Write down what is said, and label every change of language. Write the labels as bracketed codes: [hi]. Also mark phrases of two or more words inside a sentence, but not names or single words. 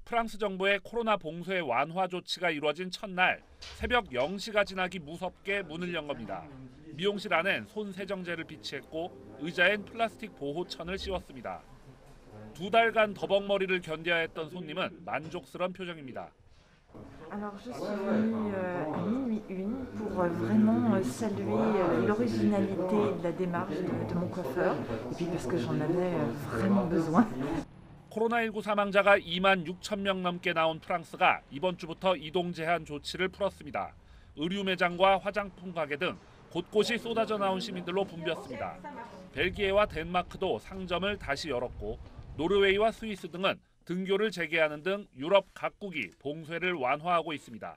[ko] 프랑스 정부의 코로나 봉쇄 완화 조치가 이루어진 첫날 새벽 0시가 지나기 무섭게 문을 연 겁니다. 미용실 안엔 손 세정제를 비치했고 의자엔 플라스틱 보호천을 씌웠습니다. 2달간 더벅머리를 견뎌야 했던 손님은 만족스러운 표정입니다. [fr] Alors je suis venue à minuit 1 pour vraiment saluer l'originalité de la démarche de mon coiffeur et puis parce que j'en avais vraiment besoin. [ko] 코로나19 사망자가 2만 6천 명 넘게 나온 프랑스가 이번 주부터 이동 제한 조치를 풀었습니다. 의류 매장과 화장품 가게 등 곳곳이 쏟아져 나온 시민들로 붐볐습니다. 벨기에와 덴마크도 상점을 다시 열었고 노르웨이와 스위스 등은 등교를 재개하는 등 유럽 각국이 봉쇄를 완화하고 있습니다.